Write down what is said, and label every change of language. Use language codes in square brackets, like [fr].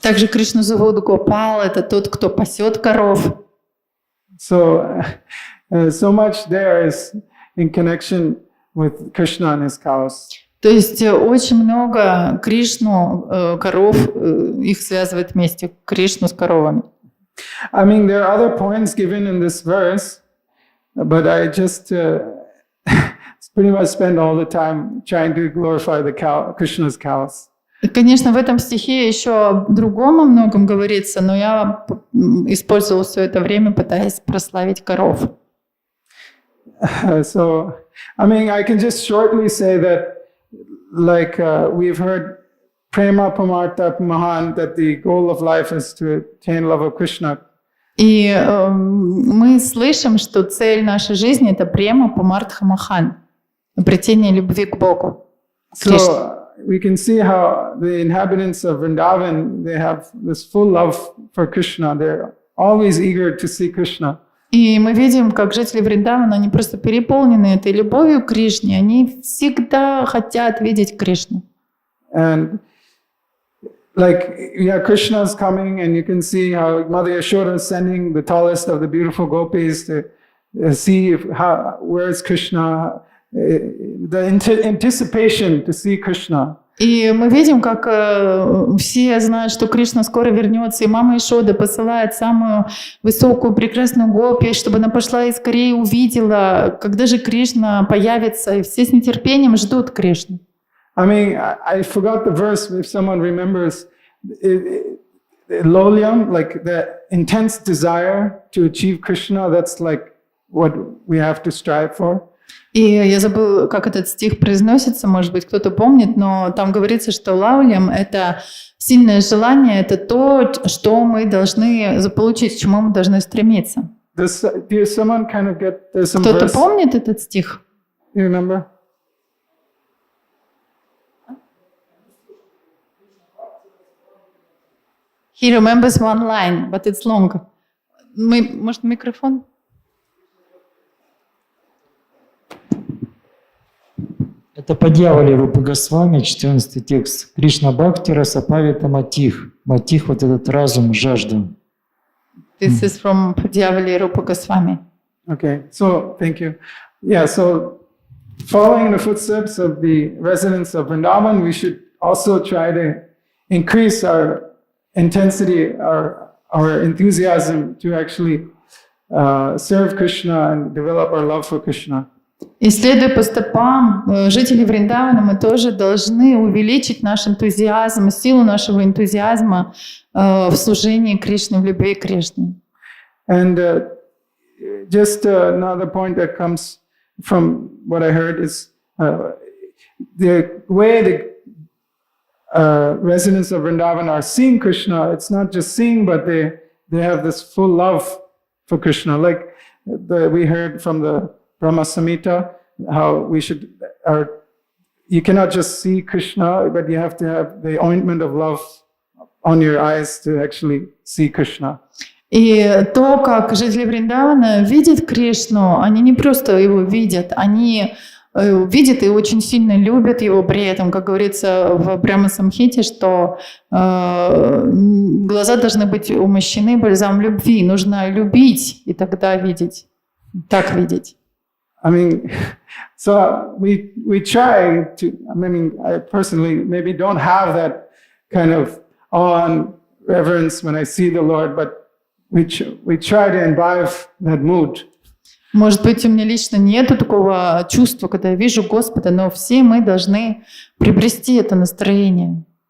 [ru] Также Кришну зовут Гопал, это тот, кто пасет коров. [en] So much there is in connection with Krishna and his cows. [ru] То есть очень много Кришну, коров, их связывает вместе, Кришну с коровами. [en] I mean, there are other points given in this verse, but I just pretty much spend all the time trying to glorify the Krishna's cows. [ru] Конечно, в этом стихе еще о другом о многом говорится, но я использовала все это время, пытаясь прославить коров. [en] So, I mean, I can just shortly say that, like we've heard Prema Pamartha Mahan, that the goal of life is to attain love of Krishna. [ru] И мы слышим, что цель нашей жизни – это према Памартха Махан, обретение любви к Богу. [en] So we can see how the inhabitants of Vrindavan, they have this full love for Krishna. They're always eager to see Krishna. [ru] И мы видим, как жители Вриндавана, они просто переполнены этой любовью к Кришне, они всегда хотят видеть Кришну. [en] And like, yeah, Krishna's coming, and you can see how Mother Yashoda is sending the tallest of the beautiful gopis to see where is Krishna, the anticipation to see Krishna. [ru] И мы видим, как все знают, что Кришна скоро вернется, и мама Ишода посылает самую высокую, прекрасную гопи, чтобы она пошла и скорее увидела, когда же Кришна появится, и все с нетерпением ждут Кришну. [en] I mean, I forgot the verse, if someone remembers, Lolyam, like the intense desire to achieve Krishna, that's like what we have to strive for. [ru] И я забыла, как этот стих произносится, может быть, кто-то помнит, но там говорится, что лаулям — это сильное желание, это то, что мы должны заполучить, к чему мы должны стремиться. Кто-то помнит этот стих? [en] You remember? He remembers one line, but it's long. [ru] Может, микрофон? Это по дьяволе Рупа Госвами, 14 текст. Кришна Бхакти Расапавита Матих. Матих — вот этот разум, жажда. [en] This is from Dhyavali Rupa Goswami. Okay, so thank you. Yeah, so following in the footsteps of the residents of Vrindavan, we should also try to increase our intensity, our enthusiasm to actually serve Krishna and develop our love for Krishna. [ru] И следуя по стопам жителей Вриндавана, мы тоже должны увеличить наш энтузиазм, силу нашего энтузиазма в служении Кришне, в любви к Кришне. [en] And just another point that comes from what I heard is the way the residents of Vrindavan are seeing Krishna. It's not just seeing, but they have this full love for Krishna. Like we heard from the Brahma Samhita, how we should, you cannot just see Krishna, but you have to have the ointment of love on your eyes to actually see Krishna. [ru] И то, как жители Вриндавана видят Кришну, они не просто его видят, они видит и очень сильно любит его при этом, как говорится в Брахма-самхите, что глаза должны быть умощены бальзамом любви. Нужно любить и тогда видеть, так видеть. [en] I mean, so we try to, I mean, I personally maybe don't have that kind of awe and reverence when I see the Lord, but we try to imbibe that mood. [ru] Может быть, у меня лично нету такого чувства, когда я вижу Господа, но все мы должны приобрести это настроение.